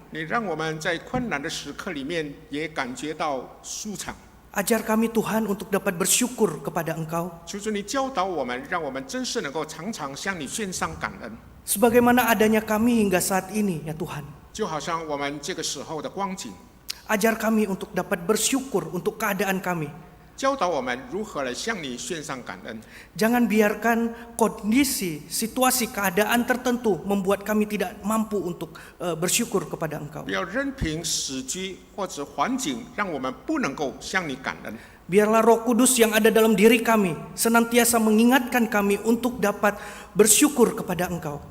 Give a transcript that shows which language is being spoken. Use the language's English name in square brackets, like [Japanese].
[Chinese] 你让我们在困难的时刻里面也感觉到舒畅。 [Indonesian] Ajar kami Tuhan untuk dapat bersyukur kepada Engkau. [Chinese] 求主你教导我们，让我们真是能够常常向你献上感恩， [Indonesian] Sebagaimana adanya kami hingga saat ini ya Tuhan. [Chinese] 就好像我们这个时候的光景。 [Indonesian] Ajar kami untuk dapat bersyukur untuk keadaan kami. [Chinese] 教导我们如何来向你献上感恩。 [Indonesian] Jangan biarkan kondisi, situasi, keadaan tertentu membuat kami tidak mampu untuk bersyukur kepada Engkau. [Chinese] 不要任凭时局或者环境让我们不能够向你感恩。 [Indonesian] Biarlah Roh Kudus yang ada dalam diri kami senantiasa mengingatkan kami untuk dapat bersyukur kepada Engkau.